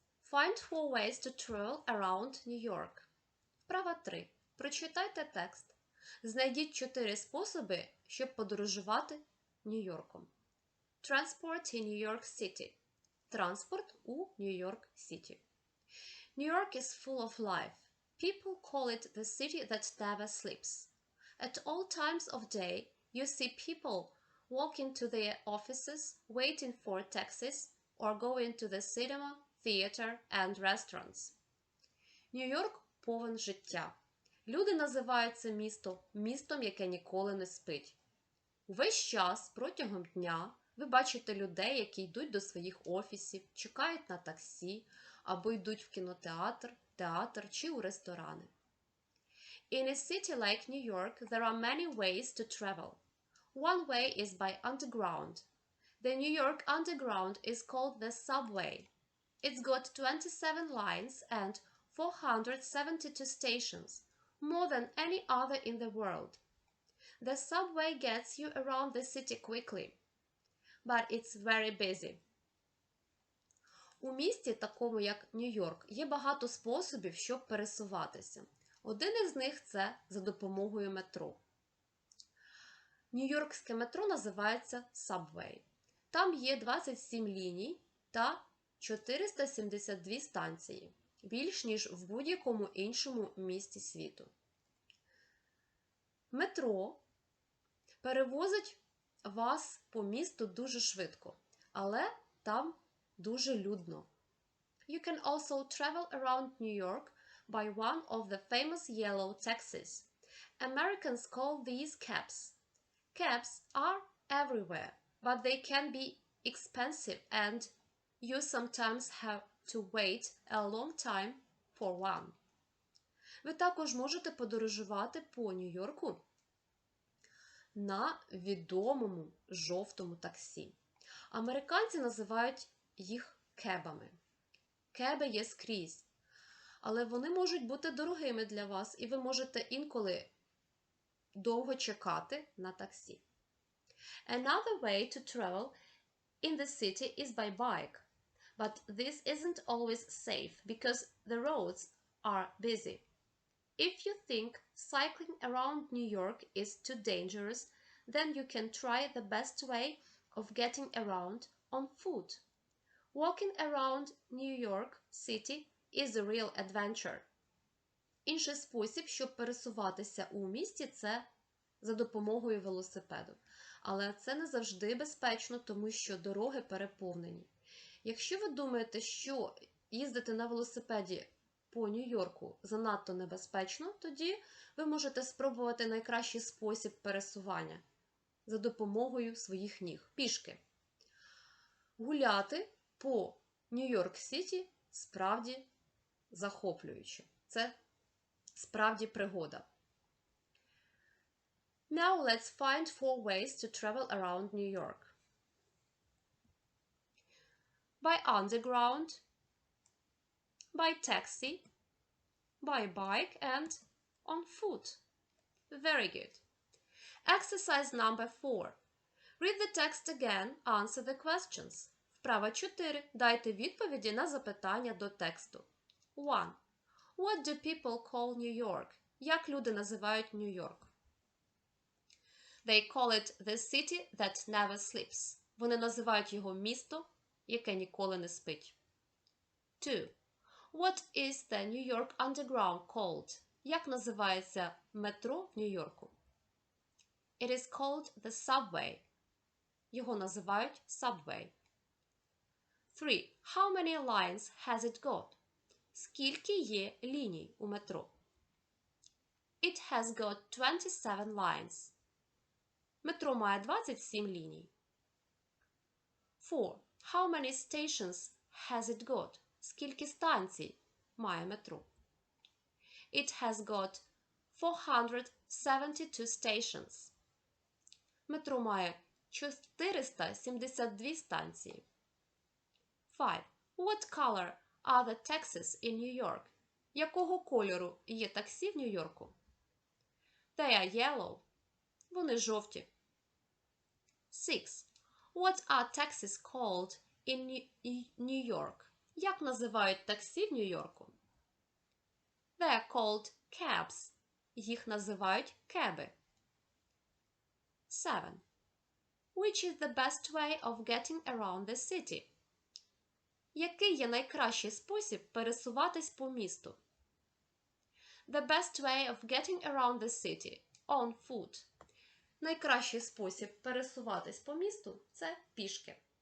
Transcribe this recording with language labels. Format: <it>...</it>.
<en>Find 4 ways to travel around New York.</en> <uk>Вправа 3. Прочитайте текст. Знайдіть 4 способи, щоб подорожувати Нью-Йорком.</uk> <en>Transport in New York City.</en> <uk>Транспорт у Нью-Йорк Сіті.</uk> <en>New York is full of life. People call it the city that never sleeps. At all times of day, you see people walking to their offices, waiting for taxis, or going to the cinema, theater and restaurants.</en> <uk>Нью-Йорк повен життя. Люди називають це місто містом, яке ніколи не спить. Увесь час протягом дня ви бачите людей, які йдуть до своїх офісів, чекають на таксі, або йдуть в кінотеатр, театр чи у ресторани.</uk> <en>In a city like New York, there are many ways to travel. One way is by underground. The New York Underground is called the subway. It's got 27 lines and 472 stations, more than any other in the world. The subway gets you around the city quickly, but it's very busy.</en> <uk>У місті, такому як Нью-Йорк, є багато способів, щоб пересуватися. Один із них – це за допомогою метро. Нью-Йоркське метро називається Subway. Там є 27 ліній та 472 станції, більш ніж в будь-якому іншому місті світу. Метро перевозить вас по місту дуже швидко. але там дуже людно.</uk> <en>You can also travel around New York by one of the famous yellow taxis. Americans call these cabs. Cabs are everywhere, but they can be expensive and you sometimes have to wait a long time for one.</en> <uk>Ви також можете подорожувати по Нью-Йорку на відомому жовтому таксі. Американці називають їх кебами. Кеби є скрізь, але вони можуть бути дорогими для вас, і ви можете інколи довго чекати на таксі.</uk> <en>Another way to travel in the city is by bike, but this isn't always safe because the roads are busy. If you think cycling around New York is too dangerous, then you can try the best way of getting around on foot. Walking around New York City is a real adventure.</en> <uk>Інший спосіб, щоб пересуватися у місті, це за допомогою велосипеду. Але це не завжди безпечно, тому що дороги переповнені. Якщо ви думаєте, що їздити на велосипеді по Нью-Йорку занадто небезпечно, тоді ви можете спробувати найкращий спосіб пересування за допомогою своїх ніг – пішки. Гуляти по Нью-Йорк-Сіті справді захоплююче. Це справді пригода.</uk> <en>Now let's find 4 ways to travel around New York. By underground, by taxi, by bike and on foot. Very good. Exercise number 4. Read the text again, answer the questions.</en> <uk>Вправа 4. Дайте відповіді на запитання до тексту. 1.</uk> <en>What do people call New York?</en> <uk>Як люди називають Нью-Йорк?</uk> <en>They call it the city that never sleeps.</en> <uk>Вони називають його місто, яке ніколи не спить. 2.</uk> <en>What is the New York Underground called?</en> <uk>Як називається метро в Нью-Йорку?</uk> <en>It is called the subway.</en> <uk>Його називають subway. 3.</uk> <en>How many lines has it got?</en> <uk>Скільки є ліній у метро?</uk> <en>It has got 27 lines.</en> <uk>Метро має 27 ліній. 4.</uk> <en>How many stations has it got?</en> <uk>Скільки станцій має метро?</uk> <en>It has got 472 stations.</en> <uk>Метро має 472 станції. 5.</uk> <en>What color are the taxis in New York?</en> <uk>Якого кольору є таксі в Нью-Йорку?</uk> <en>They are yellow.</en> <uk>Вони жовті.</uk> <en>6. What are taxis called in New York?</en> <uk>Як називають таксі в Нью-Йорку?</uk> <en>They are called cabs.</en> <uk>Їх називають кеби.</uk> <en>7. Which is the best way of getting around the city?</en> <uk>Який є найкращий спосіб пересуватись по місту?</uk> <en>The best way of getting around the city on foot.</en> <uk>Найкращий спосіб пересуватись по місту – це пішки.</uk>